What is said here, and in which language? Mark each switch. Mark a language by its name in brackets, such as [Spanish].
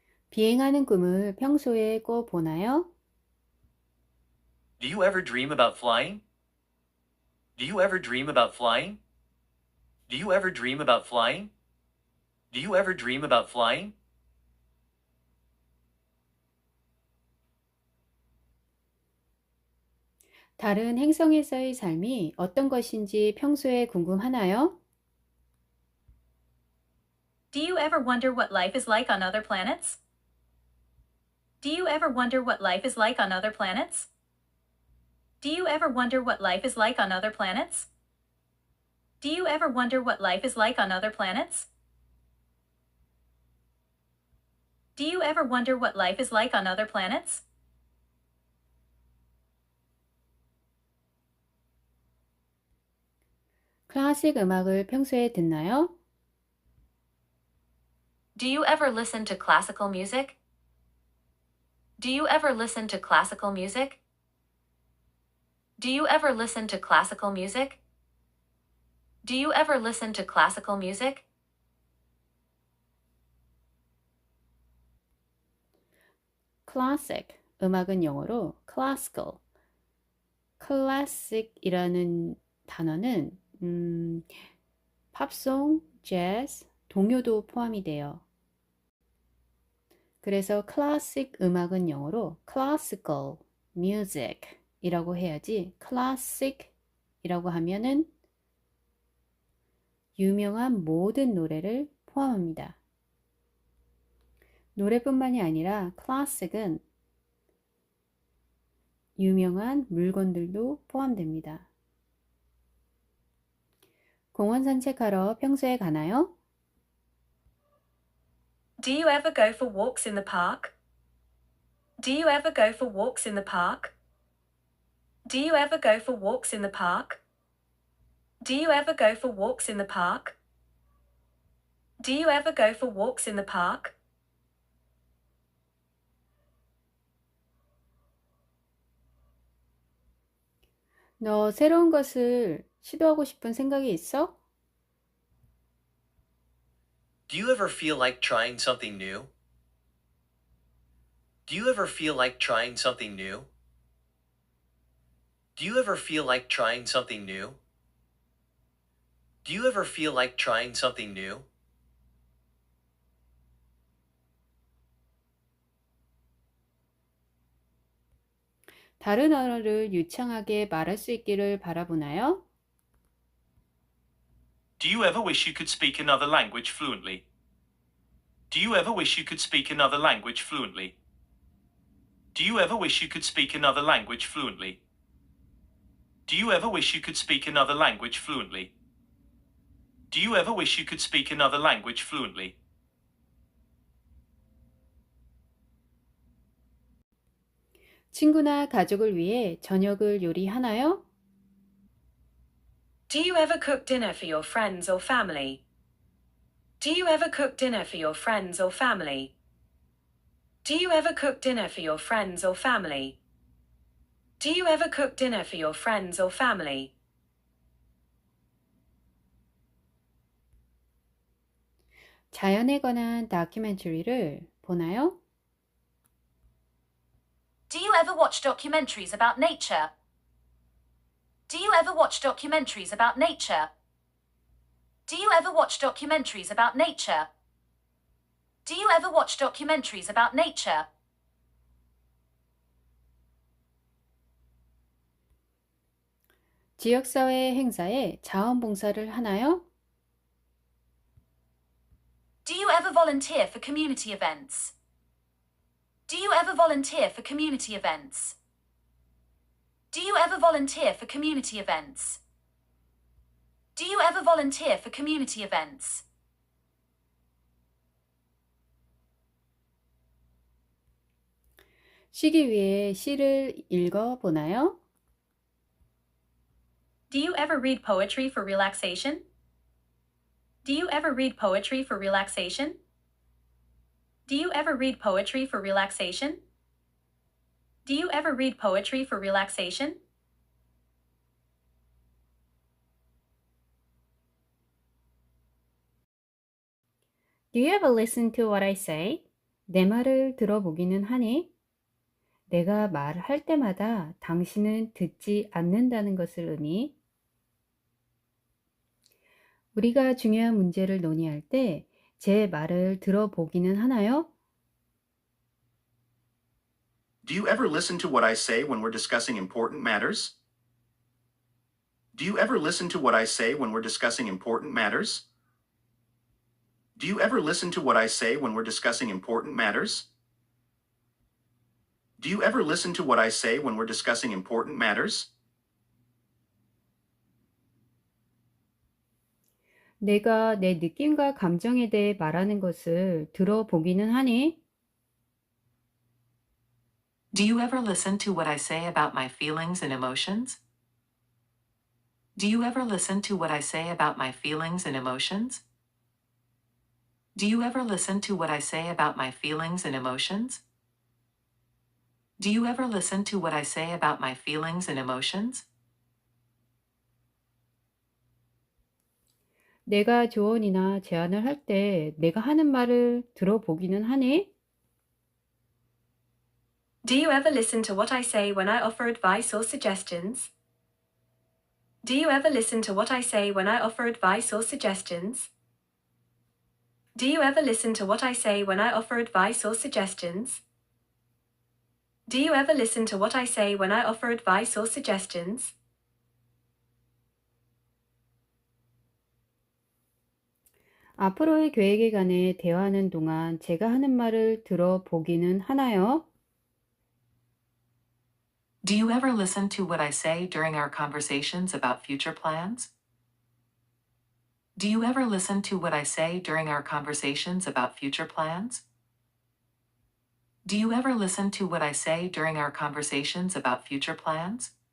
[Korean] 비행하는 꿈을 평소에 꿔 보나요? [English] Do you ever dream about flying? Do you ever dream about flying? Do you ever dream about flying? Do you ever dream about flying? [Korean] 다른 행성에서의 삶이 어떤 것인지 평소에 궁금하나요? [English] Do you ever wonder what life is like on other planets? Do you ever wonder what life is like on other planets? Do you ever wonder what life is like on other planets? Do you ever wonder what life is like on other planets? Do you ever wonder what life is like on other planets? [Korean] 클래식 음악을 평소에 듣나요? [English] Do you ever listen to classical music? Do you ever listen to classical music? Do you ever listen to classical music? Do you ever listen to classical music? [Korean] classic 음악은 영어로 classical. classic이라는 단어는 팝송, 재즈, 동요도 포함이 돼요. 그래서 클래식 음악은 영어로 classical music 이라고 해야지 classic 이라고 하면은 유명한 모든 노래를 포함합니다. 노래뿐만이 아니라 classic은 유명한 물건들도 포함됩니다. 공원 산책하러 평소에 가나요? [English] Do you ever go for walks in the park? Do you ever go for walks in the park? Do you ever go for walks in the park? Do you ever go for walks in the park? Do you ever go for walks in the park? [Korean] 너 새로운 것을 시도하고 싶은 생각이 있어? [English] Do you ever feel like trying something new? Do you ever feel like trying something new? Do you ever feel like trying something new? Do you ever feel like trying something new? [Korean] 다른 언어를 유창하게 말할 수 있기를 바라보나요? [English] Do you ever wish you could speak another language fluently? Do you ever wish you could speak another language fluently? Do you ever wish you could speak another language fluently? Do you ever wish you could speak another language fluently? Do you ever wish you could speak another language fluently? [Korean] 친구나 가족을 위해 저녁을 요리하나요? [English] Do you ever cook dinner for your friends or family? Do you ever cook dinner for your friends or family? Do you ever cook dinner for your friends or family? Do you ever cook dinner for your friends or family? [Korean] 자연에 관한 다큐멘터리를 보나요? [English] Do you ever watch documentaries about nature? Do you ever watch documentaries about nature? Do you ever watch documentaries about nature? Do you ever watch documentaries about nature? [Korean] 지역사회 행사에 자원봉사를 하나요? [English] Do you ever volunteer for community events? Do you ever volunteer for community events? Do you ever volunteer for community events? Do you ever volunteer for community events? [Korean] 쉬기 위해 시를 읽어보나요? [English] Do you ever read poetry for relaxation? Do you ever read poetry for relaxation? Do you ever read poetry for relaxation? Do you ever read poetry for relaxation? Do you ever listen to what I say? [Korean] 내 말을 들어보기는 하니? 내가 말할 때마다 당신은 듣지 않는다는 것을 의미. 우리가 중요한 문제를 논의할 때 제 말을 들어보기는 하나요? [English] Do you ever listen to what I say when we're discussing important matters? Do you ever listen to what I say when we're discussing important matters? Do you ever listen to what I say when we're discussing important matters? Do you ever listen to what I say when we're discussing important matters? [Korean] 내가 내 느낌과 감정에 대해 말하는 것을 들어보기는 하니? [English] Do you ever listen to what I say about my feelings and emotions? Do you ever listen to what I say about my feelings and emotions? Do you ever listen to what I say about my feelings and emotions? Do you ever listen to what I say about my feelings and emotions? [Korean] 내가 조언이나 제안을 할 때 내가 하는 말을 들어보기는 하니? [English] Do you ever listen to what I say when I offer advice or suggestions? Do you ever listen to what I say when I offer advice or suggestions? Do you ever listen to what I say when I offer advice or suggestions? Do you ever listen to what I say when I offer advice or suggestions? [Korean] 앞으로의 계획에 관해 대화하는 동안 제가 하는 말을 들어보기는 하나요? [English] Do you ever listen to what I say during our conversations about future plans? Do you ever listen to what I say during our conversations about future plans? Do you ever listen to what I say during our conversations about future plans?